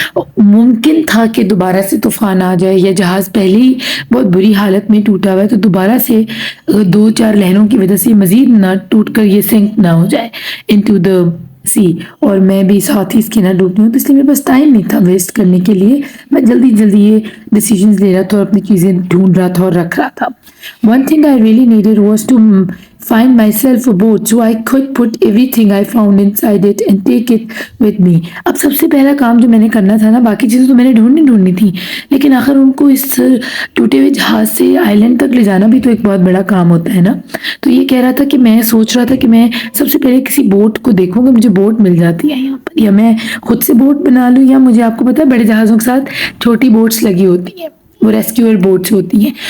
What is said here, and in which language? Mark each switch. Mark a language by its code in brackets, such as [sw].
[hi] मुमकिन था कि दोबारा से तूफ़ान आ जाए या जहाज़ पहले ही बहुत बुरी हालत में टूटा हुआ है तो दोबारा से 2-4 लहरों की वजह से मज़ीद ना टूट कर ये सिंक ना हो जाए [en] into the sea [hi] और मैं भी साथ ही इसके ना डूबती हूँ। तो इसलिए मेरे पास टाइम नहीं था वेस्ट करने के लिए। मैं जल्दी जल्दी ये डिसीजंस ले रहा था और अपनी चीज़ें ढूंढ रहा था और रख रहा था। [en] One thing I really needed was to find myself a boat so I could put everything I found inside it and take it with me. [hi] अब सबसे पहला काम जो मैंने करना था ना, बाकी चीज़ें तो मैंने ढूंढनी थी, लेकिन आखिर उनको इस टूटे हुए जहाज़ से आइलैंड तक ले जाना भी तो एक बहुत बड़ा काम होता है ना। तो ये कह रहा था कि मैं सोच रहा था कि मैं सबसे पहले किसी बोट को देखूंगा, मुझे बोट मिल जाती है यहाँ पर, या मैं खुद से बोट बना लूँ, या मुझे आपको पता है बड़े जहाज़ों के साथ छोटी बोट्स लगी होती हैं, वो रेस्क्यूअर बोट्स होती हैं।